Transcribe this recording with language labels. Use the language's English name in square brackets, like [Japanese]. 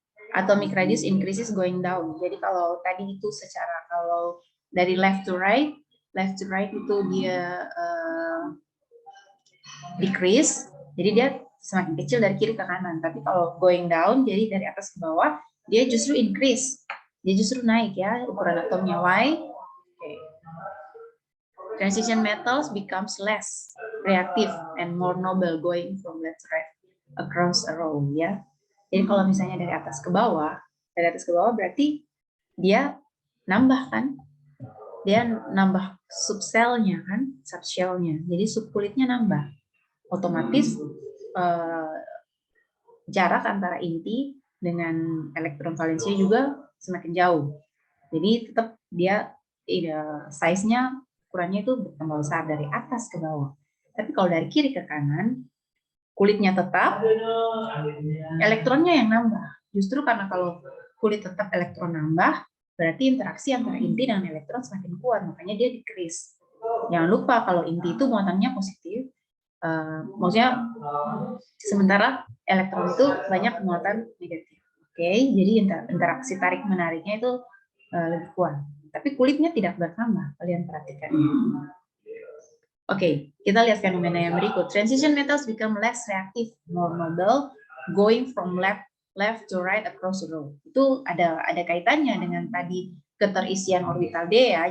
[English] Atomic radius increases going down. [Indonesian] Jadi kalau tadi itu secara kalau dari [English] left to right [Indonesian] itu dia decrease, jadi dia semakin kecil dari kiri ke kanan. Tapi kalau [English] going down, [Indonesian] jadi dari atas ke bawah, dia justru increase, dia justru naik ya ukuran atomnya. [English] Why? Okay. Transition metals becomes less reactive and more noble going from left to right across a row ya. [Indonesian] Jadi kalau misalnya dari atas ke bawah berarti dia nambah kan? Dia nambah subselnya kan, subshellnya. Jadi subkulitnya nambah. Otomatis jarak antara inti dengan elektron valensinya juga semakin jauh. Jadi tetap dia size-nya ukurannya itu bertambah besar dari atas ke bawah. Tapi kalau dari kiri ke kanan, kulitnya tetap, elektronnya yang nambah. Justru karena kalau kulit tetap elektron nambah, berarti interaksi antara inti dan elektron semakin kuat, makanya dia decrease. Jangan lupa kalau inti itu muatannya positif, Maksudnya sementara elektron itu banyak muatan negatif. Oke, jadi interaksi tarik menariknya itu lebih kuat. Tapi kulitnya tidak bertambah, kalian perhatikan. Oke, kita lihat fenomena yang berikut. [English] Transition metals become less reactive, more noble, going from left to right across the row. [Indonesian] Itu ada kaitannya dengan tadi keterisian orbital D ya.